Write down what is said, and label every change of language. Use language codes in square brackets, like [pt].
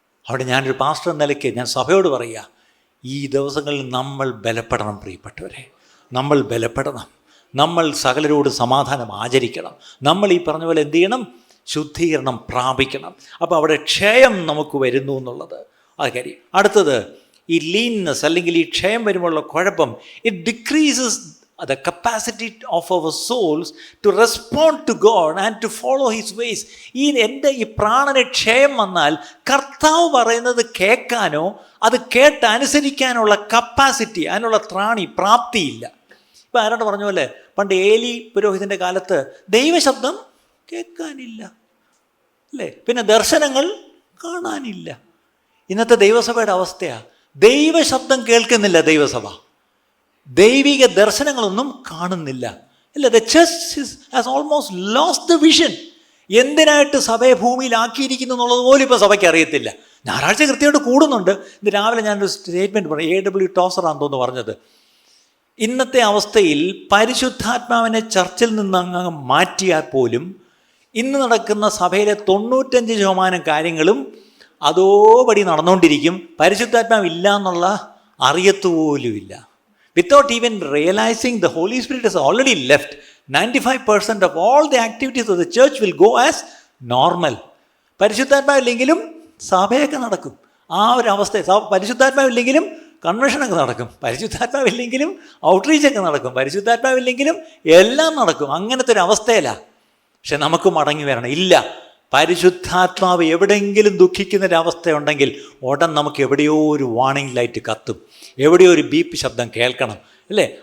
[ml] അവിടെ ഞാനൊരു പാസ്റ്റർ എന്ന നിലയ്ക്ക് ഞാൻ സഭയോട് പറയുക, ഈ ദിവസങ്ങളിൽ നമ്മൾ ബലപ്പെടണം പ്രിയപ്പെട്ടവരെ. നമ്മൾ ബലപ്പെടണം. നമ്മൾ സകലരോട് സമാധാനം ആചരിക്കണം. നമ്മൾ ഈ പറഞ്ഞ പോലെ എന്ത് ചെയ്യണം? ശുദ്ധീകരണം പ്രാപിക്കണം. അപ്പോൾ അവിടെ ക്ഷയം നമുക്ക് വരുന്നു എന്നുള്ളത് അത് കാര്യം. അടുത്തത് ഈ ലീൻനെസ് അല്ലെങ്കിൽ ഈ ക്ഷയം വരുമ്പോഴുള്ള കുഴപ്പം, [en] It decreases the capacity of our souls to respond to God and to follow His ways. [ml] എൻ്റെ ഈ പ്രാണന് ക്ഷയം വന്നാൽ കർത്താവ് പറയുന്നത് കേൾക്കാനോ അത് കേട്ട് അനുസരിക്കാനുള്ള കപ്പാസിറ്റി, അതിനുള്ള പ്രാപ്തിയില്ല. ഇപ്പം ആരോട് പറഞ്ഞ പോലെ പണ്ട് ഏലി പുരോഹിതൻ്റെ കാലത്ത് ദൈവശബ്ദം കേൾക്കാനില്ല, അല്ലേ? പിന്നെ ദർശനങ്ങൾ കാണാനില്ല. ഇന്നത്തെ ദൈവസഭയുടെ അവസ്ഥയാണ്, ദൈവശബ്ദം കേൾക്കുന്നില്ല ദൈവസഭ, ദൈവിക ദർശനങ്ങളൊന്നും കാണുന്നില്ല. അല്ല, [en] The church has almost lost the vision. [ml] എന്തിനായിട്ട് സഭയെ ഭൂമിയിലാക്കിയിരിക്കുന്നു എന്നുള്ളത് പോലും ഇപ്പോൾ സഭയ്ക്ക് അറിയത്തില്ല. ഞായറാഴ്ച കൃത്യമായിട്ട് കൂടുന്നുണ്ട്. ഇന്ന് രാവിലെ ഞാനൊരു സ്റ്റേറ്റ്മെൻറ്റ് പറഞ്ഞു, AW ടോസറാണെന്ന് തോന്നുന്നു പറഞ്ഞത്, ഇന്നത്തെ അവസ്ഥയിൽ പരിശുദ്ധാത്മാവിനെ ചർച്ചിൽ നിന്ന് അങ്ങ് മാറ്റിയാൽ പോലും ഇന്ന് നടക്കുന്ന സഭയിലെ 95% കാര്യങ്ങളും അതോപടി നടന്നുകൊണ്ടിരിക്കും. പരിശുദ്ധാത്മാവില്ല എന്നുള്ള അറിയത്തുപോലുമില്ല. [en] Without even realizing the Holy Spirit has already left, 95% of all the activities of the church will go as normal. [ml] പരിശുദ്ധാത്മാവില്ലെങ്കിലും സഭയൊക്കെ നടക്കും. ആ ഒരു അവസ്ഥ. പരിശുദ്ധാത്മാവില്ലെങ്കിലും കൺവെൻഷനൊക്കെ നടക്കും, പരിശുദ്ധാത്മാവില്ലെങ്കിലും ഔട്ട്റീച്ചൊക്കെ നടക്കും, പരിശുദ്ധാത്മാവില്ലെങ്കിലും എല്ലാം നടക്കും. അങ്ങനത്തെ ഒരു അവസ്ഥയിലാണ്. പക്ഷെ നമുക്ക് മടങ്ങി വരണം. ഇല്ല, പരിശുദ്ധാത്മാവ് എവിടെയെങ്കിലും ദുഃഖിക്കുന്നൊരവസ്ഥയുണ്ടെങ്കിൽ ഉടൻ നമുക്ക് എവിടെയോ ഒരു വാർണിംഗ് ലൈറ്റ് കത്തും, എവിടെയോ ഒരു ബീപ്പ് ശബ്ദം കേൾക്കണം, അല്ലേ?